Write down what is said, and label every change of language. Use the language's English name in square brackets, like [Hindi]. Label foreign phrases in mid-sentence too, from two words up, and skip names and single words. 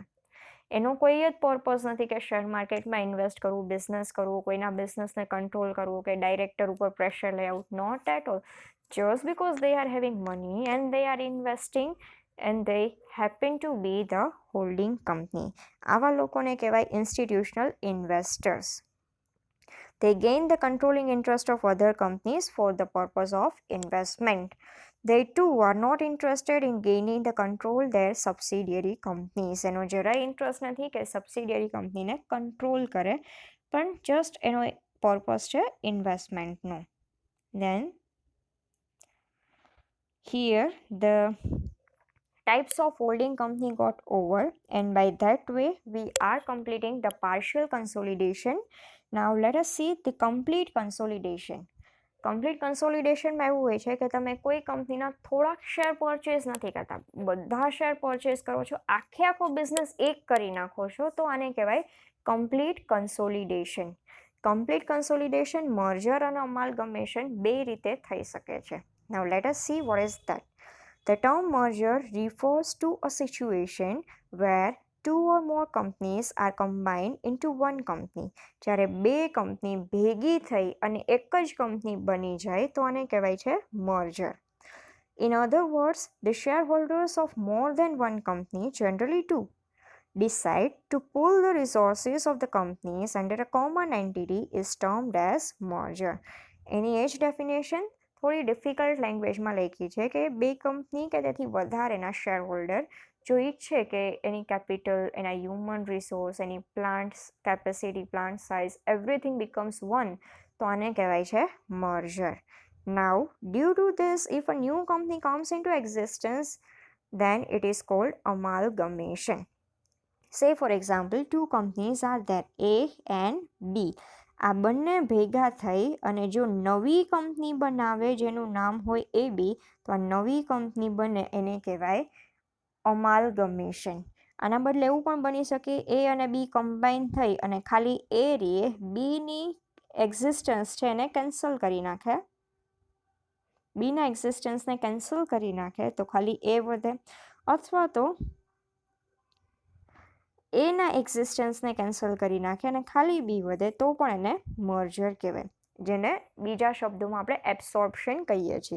[Gujarati] એનો કોઈ જ પર્પઝ નથી કે [English] share marketમાં [Gujarati] ઇન્વેસ્ટ કરવું, બિઝનેસ કરવું, કોઈના બિઝનેસને કંટ્રોલ કરવું કે ડાયરેક્ટર ઉપર પ્રેશર લઈ આઉટ. [English] not at all. just because they are having money and they are investing and they happen to be the holding company. [Gujarati] આવા લોકોને કહેવાય [English] institutional investors. They gain the controlling interest of other companies for the purpose of investment. They too are not interested in gaining the control their subsidiary companies. [Gujarati] એનો જરાય ઇન્ટરેસ્ટ નથી કે [English] subsidiary companyને [Gujarati] કંટ્રોલ કરે, પણ જસ્ટ એનો પર્પસ છે ઇન્વેસ્ટમેન્ટનો. [English] Then here the types of holding company got over, and by that way we are completing the partial consolidation. Now let us see the complete consolidation. complete consolidationમાં [Gujarati] એવું હોય છે કે તમે કોઈ કંપનીના થોડાક [English] share purchase [Gujarati] નથી કરતા, બધા [English] share purchase [Gujarati] કરો છો, આખો બિઝનેસ એક કરી નાખો છો, તો આને કહેવાય [English] complete consolidation. complete consolidation [Gujarati] મર્જર અને અમાલ્ગમેશન બે રીતે થઈ શકે છે. [English] Now let us see what is that. The term merger refers to a situation where two or more companies are combined into one company. [Gujarati] જ્યારે બે કંપની ભેગી થઈ અને એક જ કંપની બની જાય તો આને કહેવાય છે merger. [English] In other words, the shareholders of more than one company, generally two, decide to pool the resources of the companies under a common entity is termed as merger. [Gujarati] એની એ જ ડેફિનેશન થોડી [English] difficult languageમાં [Gujarati] લખી છે કે બે કંપની કે તેથી વધારેના [English] share holder [Gujarati] જો ઈચ્છે કે એની કેપિટલ, એના [English] human resource, [Gujarati] એની [English] plant capacity, plant size, everything becomes one, [Gujarati] તો આને કહેવાય છે મર્જર. [English] now due to this if a new company comes into existence then it is called amalgamation. Say for example, two companies are there, A and B. [Gujarati] આ બંને ભેગા થઈ અને જો નવી કંપની બનાવે જેનું નામ હોય AB, તો આ નવી કંપની બને એને કહેવાય અમાલ્ગમેશન. આના બદલે એવું પણ બની શકે A અને B કમ્બાઈન થઈ અને ખાલી A રહે, Bની એક્ઝિસ્ટન્સ છે એને કેન્સલ કરી નાખે, બીના એક્ઝિસ્ટન્સને કેન્સલ કરી નાખે તો ખાલી A વધે, અથવા તો એના એક્ઝિસ્ટન્સને કેન્સલ કરી નાખે અને ખાલી બી વધે તો પણ એને મર્જર કહેવાય, જેને બીજા શબ્દોમાં આપણે એબ્સોર્પ્શન કહીએ છીએ.